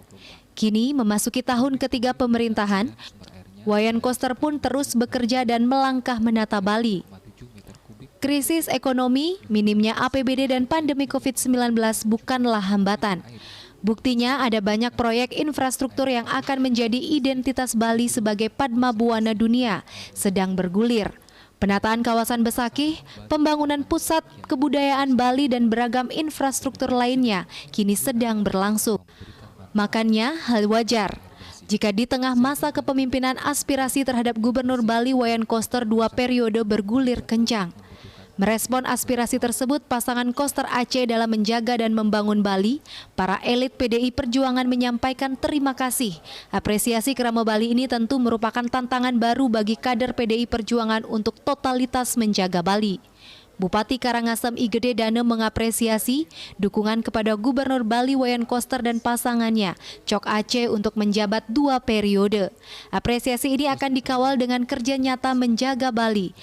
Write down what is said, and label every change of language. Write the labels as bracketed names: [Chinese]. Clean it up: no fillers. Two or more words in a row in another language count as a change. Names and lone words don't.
[Indonesian] Kini memasuki tahun ketiga pemerintahan, Wayan Koster pun terus bekerja dan melangkah menata Bali. Krisis ekonomi, minimnya APBD dan pandemi COVID-19 bukanlah hambatan. Buktinya ada banyak proyek infrastruktur yang akan menjadi identitas Bali sebagai Padma Buana dunia sedang bergulir. Penataan kawasan Besakih, pembangunan pusat kebudayaan Bali dan beragam infrastruktur lainnya kini sedang berlangsung. Makanya hal wajar jika di tengah masa kepemimpinan aspirasi terhadap Gubernur Bali Wayan Koster 2 periode bergulir kencang. Merespon aspirasi tersebut, pasangan Koster Aceh dalam menjaga dan membangun Bali, para elit PDI Perjuangan menyampaikan terima kasih. Apresiasi kerama Bali ini tentu merupakan tantangan baru bagi kader PDI Perjuangan untuk totalitas menjaga Bali. Bupati Karangasem I Gede Dane mengapresiasi dukungan kepada Gubernur Bali Wayan Koster dan pasangannya, Cok Aceh, untuk menjabat 2 periode. Apresiasi ini akan dikawal dengan kerja nyata menjaga Bali.